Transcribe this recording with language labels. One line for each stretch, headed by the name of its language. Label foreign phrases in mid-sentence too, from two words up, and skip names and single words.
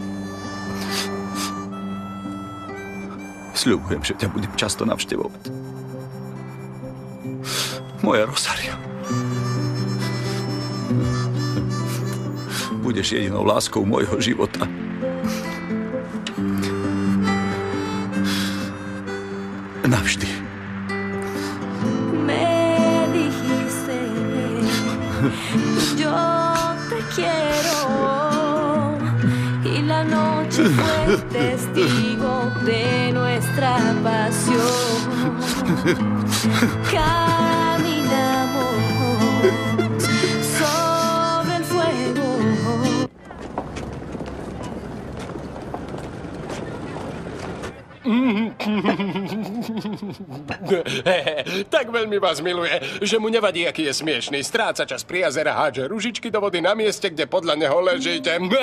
Slovak: Sľubujem, že ťa budem často navštevovať. Moja Rosario. Budeš jedinou láskou môjho života. Navždy.
Spanish: Me dijiste, yo te quiero, y la noche fue testigo de nuestra pasión. Caminamos sobre el fuego.
Slovak: Tak veľmi vás miluje, že mu nevadí, aký je smiešný. Stráca čas pri jazere, hádže ružičky do vody na mieste, kde podľa neho ležíte.